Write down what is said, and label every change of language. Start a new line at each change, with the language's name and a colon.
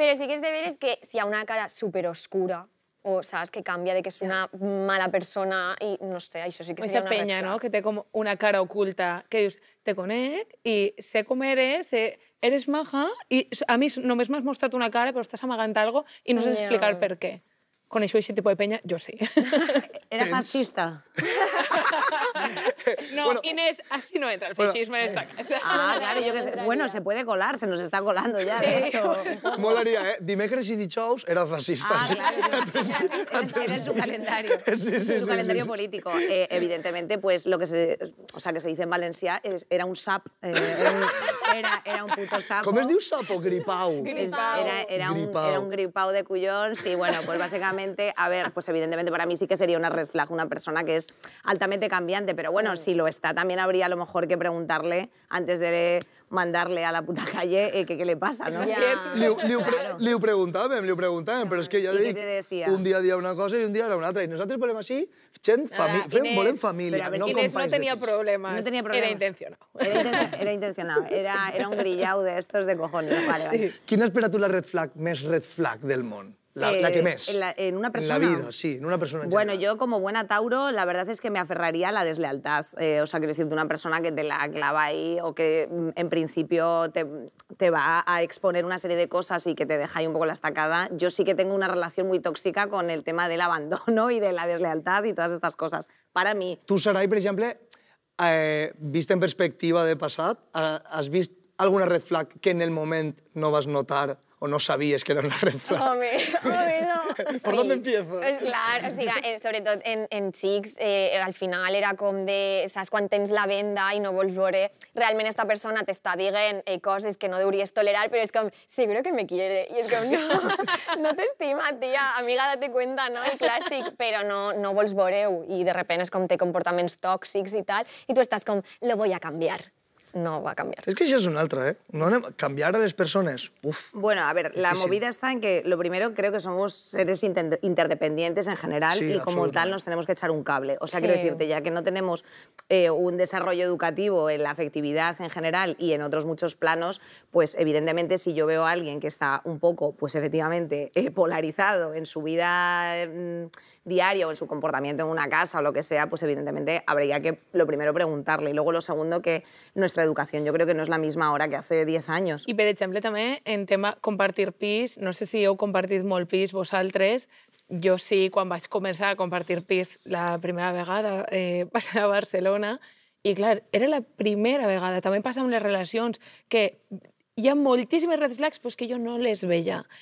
Catalan: Però sí que és de veres que si hi ha una cara superoscura o saps que canvia de que és una mala persona i no sé, això sí que seria una red penya,
English: flag.
Spanish: ¿no?
Catalan: Que té com una cara oculta, que dius, te conec i sé com eres, eres maja i a mi només m'has mostrat una cara però estàs amagant algo i no sé explicar el per què. Coneixo aquest tipus de penya? Jo sí. Era fascista.
Spanish: No, Inés, así no entra el fascismo en esta casa. Ah, claro, yo que sé. Bueno, se puede colar, se nos está colando ya, de hecho.
Catalan: Molaria, Dimecres i dijous era fascista.
Spanish: Ah, claro, era en su calendario. Sí. Su calendario político. Evidentemente, pues lo que se dice en valencià era un sap, era un puto sapo.
Catalan: Com es diu sapo? Gripau. Era un gripau de collons
Spanish: y bueno, pues básicamente, a ver, pues evidentemente para mí sí que sería una red flag, una persona que es altamente cambiante, pero bueno, si lo está, también habría a lo mejor que preguntarle antes de mandarle a la puta calle qué le pasa, ¿no?
Catalan: Li ho preguntàvem, però és que ja dic, un dia una cosa i un dia era una altra. I nosaltres volem així, volem família, no companys de pis. Inés no tenia problemes, era intencionado.
Spanish: Era intencionado, era un grillao de estos de cojones. Vale.
Catalan: Quina és per a tu la red flag del món? La que més. En una persona. En la vida, sí, en una persona en
Spanish: Bueno,
Catalan: general.
Spanish: yo como buena Tauro, la verdad es que me aferraría a la deslealtad. O sea, quiero decirte, una persona que te la clava ahí o que en principio te va a exponer una serie de cosas y que te deja ahí un poco la estacada. Yo sí que tengo una relación muy tóxica con el tema del abandono y de la deslealtad y todas estas cosas. Para mí.
Catalan: Tu, Sarai, per exemple, vist en perspectiva de passat, has vist alguna red flag que en el moment no vas notar o no sabies que era una red flag? Home, no.
Spanish: ¿Por dónde empiezo?
Catalan: Clar, o sigui, sobretot en xics, al final era com de, saps, quan tens la venda i no vols veure, realment esta persona t'està dient coses que no hauries tolerar, però és com,
Spanish: seguro que me quiere.
Catalan: I és com, no t'estima, tia, amiga,
Spanish: date cuenta,
Catalan: no? El clàssic, però no vols veure-ho. I de repente és com té comportaments tòxics i tal, i tu estàs com,
Spanish: lo voy a cambiar. No va a cambiar.
Catalan: Es que això és una altra, ¿eh? Cambiar a les persones, uf.
Spanish: Bueno, a ver, la movida está en que, lo primero, creo que somos seres interdependientes en general y como tal nos tenemos que echar un cable. O sea, quiero decirte, ya que no tenemos un desarrollo educativo en la afectividad en general y en otros muchos planos, pues evidentemente si yo veo a alguien que está un poco, pues efectivamente, polarizado en su vida diaria o en su comportamiento en una casa o lo que sea, pues evidentemente habría que, lo primero, preguntarle. Y luego lo segundo, que nuestra educación yo creo que no es la misma ahora que hace 10 años.
Catalan: I, per exemple, també en tema compartir pis, no sé si heu compartit molt pis vosaltres, jo sí, quan vaig començar a compartir pis la primera vegada, vaig anar a Barcelona i, clar, era la primera vegada. També passa amb les relacions, que hi ha moltíssimes red flags però que jo no les veia.